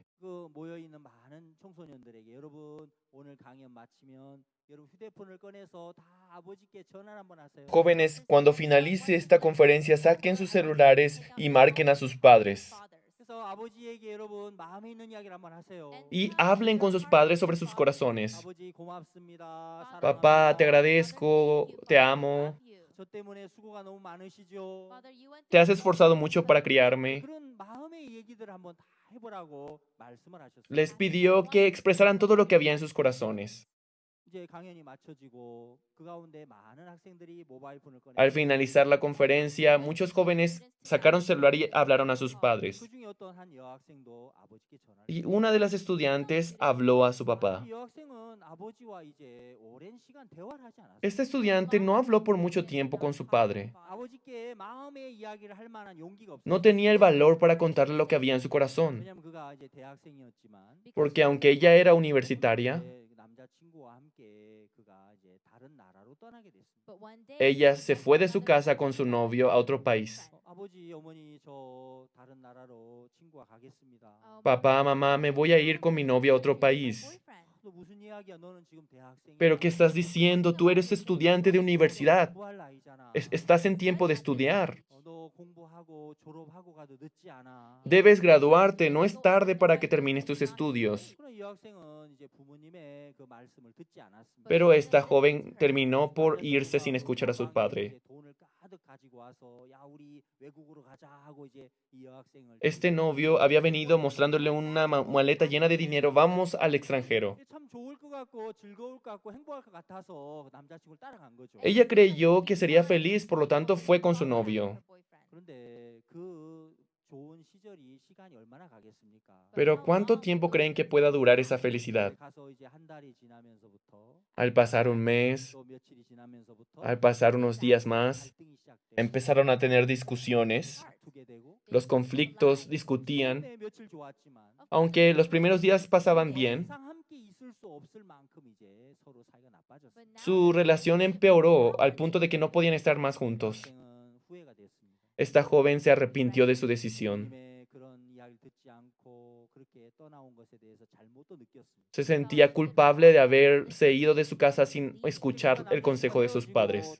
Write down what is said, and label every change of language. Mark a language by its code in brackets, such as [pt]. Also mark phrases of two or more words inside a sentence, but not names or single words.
[ko] 그 모여 있는 많은 청소년들에게 여러분 오늘 강연 마치면 여러분 휴대폰을 꺼내서 다 아버지께 전화를 한번 하세요. [es] Jóvenes, cuando finalice esta conferencia, saquen sus celulares y marquen a sus padres. [ko] 그래서 아버지에게 여러분 마음에 있는 이야기를 한번 하세요. [es] Y hablen con sus padres sobre sus corazones. [ko] 아버지 고맙습니다. [es] Papá, te [ko] 사랑합니다. [es] agradezco, te amo, [ko] 저 때문에 수고가 너무 많으시죠. [es] te has esforzado mucho para criarme. [ko] 그런 마음의 얘기들을 한번 다 해보라고 말씀을 하셨어요. [es] Les pidió que expresaran todo lo que había en sus corazones. [ko] 이제 강연이 마쳐지고 그 가운데 많은 학생들이 모바일 폰을 꺼내. [es] Al finalizar la conferencia, muchos jóvenes sacaron celular y hablaron a sus padres. [ko] 그 중에 어떤 한 여학생도 아버지께 전화를. [es] Y una de las estudiantes habló a su papá. [ko] 이 여학생은 아버지와 이제 오랜 시간 대화를 하지 않았어요. [es] Este estudiante no habló por mucho tiempo con su padre. [ko] 아버지께 마음의 이야기를 할 만한 용기가 없어요. [es] No tenía el valor para contarle lo que había en su corazón, [ko] 왜냐면 그가 이제 대학생이었지만 [es] porque aunque ella era universitaria, [ko] 이제 남자친구와 함께 그가 이제 다른 나라로 떠나게 됐습니다. [es] ella se fue de su casa con su novio a otro país. [ko] 아버지, 어머니 저 다른 나라로 친구가 가겠습니다. [es] Papá, mamá, me voy a ir con mi novio a otro país. [ko] 너 무슨 이야기야? 너는 지금 대학생이야. [es] ¿Pero qué estás diciendo? Tú eres estudiante de universidad. [ko] 공부할 나이잖아. [es] Estás en tiempo de estudiar. [ko] 너 공부하고 졸업하고 가도 늦지 않아. [es] Debes graduarte, no es tarde para que termines tus estudios. [ko] 그러나 이 학생은 이제 부모님의 그 말씀을 듣지 않았습니다. [es] Pero esta joven terminó por irse sin escuchar a su padre. [ko] 돈을 가득 가지고 와서 야 우리 외국으로 가자 하고 이제 이 여학생을 [es] Este novio había venido mostrándole una maleta llena de dinero. Vamos al extranjero. [ko] 참 좋을 것 같고 즐거울 것 같고 행복할 것 같아서 그 남자친구를 따라간 거죠. [es] Ella creyó que sería feliz, por lo tanto fue con su novio. [ko] 그런데 그 좋은 시간이 얼마나 가겠습니까? [es] Pero ¿cuánto tiempo creen que pueda durar esa felicidad? [ko] 가서 이제 한 달이 지나면서부터 [es] Al pasar un mes, [ko] 또 며칠이 지나면서부터 [es] al pasar unos días más, [ko] 갈등이 시작되고 [es] Empezaron a tener discusiones. [ko] 다투게 되고 [es] los conflictos discutían. [ko] 처음에 며칠 좋았지만 [es] Aunque los primeros días pasaban bien, [ko] 더 이상 함께 있을 수 없을 만큼 이제 서로 사이가 나빠졌어요. [es] su relación empeoró al punto de que no podían estar más juntos. [ko] 학생은 후회가 됐습니다. [es] Esta joven se arrepintió de su decisión. [ko] 부모님의 그런 이야기를 듣지 않고 그렇게 떠나온 것에 대해서 잘못도 느꼈습니다. [es] Se sentía culpable de haberse ido de su casa sin escuchar el consejo de sus padres.